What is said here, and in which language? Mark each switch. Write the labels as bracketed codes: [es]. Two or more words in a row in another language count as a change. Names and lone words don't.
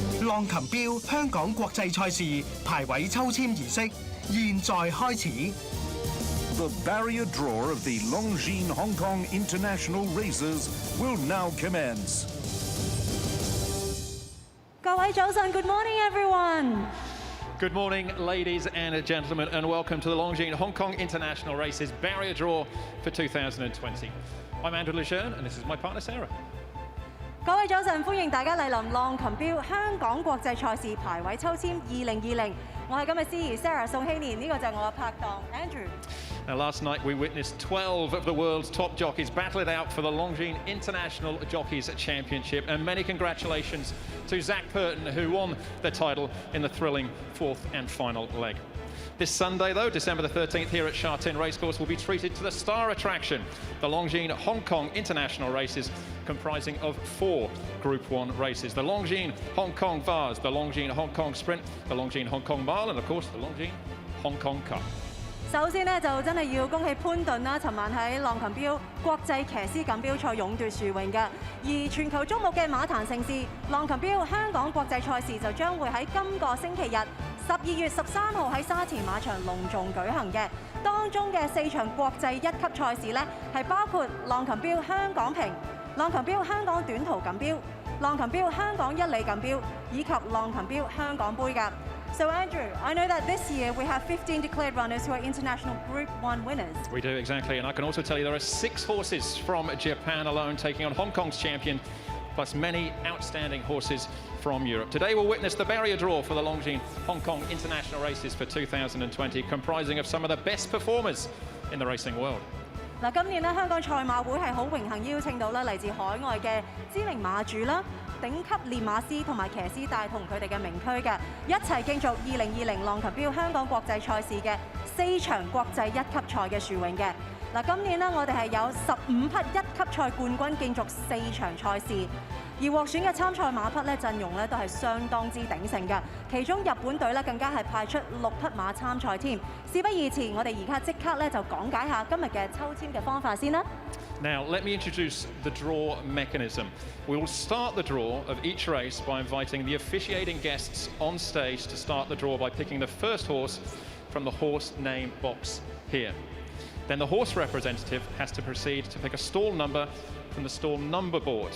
[yue] 浪琴標香港國際賽事排位抽籤儀式現在開始。 [en] The barrier draw of the Longines Hong Kong International Races will now commence. [yue] 各位早晨 [en] ，Good morning everyone. Good morning, ladies and gentlemen, and welcome to the Longines Hong Kong International Races barrier draw for 2020. I'm Andrew Lejeune, and this is my partner Sarah. [yue] 各位早晨，歡迎大家蒞臨浪琴標香港國際賽事排位抽籤2020。我係今日司儀 Sarah 宋希年，呢個就係我嘅拍檔 Andrew。 [en] Now, last night we witnessed 12 of the world's top jockeys battle it out for the Longines International Jockeys Championship, and many congratulations to Zach Purton, who won the title in the thrilling fourth and final leg. This Sunday, though, December the 13th, here at Sha Tin Racecourse, will be treated to the star attraction, the Longines Hong Kong International Races, comprising of 4 Group 1 races. The Longines Hong Kong Vase, the Longines Hong Kong Sprint, the Longines Hong Kong Mile, and of course, the Longines Hong Kong Cup. [yue] 首先呢，就真係要恭喜潘頓啦！尋晚喺浪琴標國際騎師錦標賽勇奪殊榮嘅，而全球矚目嘅馬壇盛事浪琴標香港國際賽事就將會喺今個星期日12月13號喺沙田馬場隆重舉行嘅。當中嘅4場國際1級賽事呢，係包括浪琴標香港瓶、浪琴標香港短途錦標、浪琴標香港1里錦標以及浪琴標香港杯㗎。 [en] So Andrew, I know that this year we have 15 declared runners who are international Group 1 winners. We do, exactly, and I can also tell you there are 6 horses from Japan alone taking on Hong Kong's champion, plus many outstanding horses from Europe. Today we'll witness the barrier draw for the Longines Hong Kong International Races for 2020, comprising of some of the best performers in the racing world. [yue] 嗱，今年咧香港賽馬會係好榮幸邀請到咧嚟自海外嘅知名馬主啦、頂級練馬師同埋騎師帶同佢哋嘅名區嘅，一齊競逐2020浪琴標香港國際賽事嘅4場國際1級賽嘅殊榮嘅。嗱，今年咧我哋係有15匹1級賽冠軍競逐4場賽事。而獲選嘅參賽馬匹咧陣容咧都係相當之鼎盛嘅，其中日本隊咧更加係派出6匹馬參賽添。事不宜遲，我哋而家即刻咧就講解下今日嘅抽籤嘅方法先啦。 [en] Now, let me introduce the draw mechanism. We will start the draw of each race by inviting the officiating guests on stage to start the draw by picking the first horse from the horse name box here. Then the horse representative has to proceed to pick a stall number from the stall number board.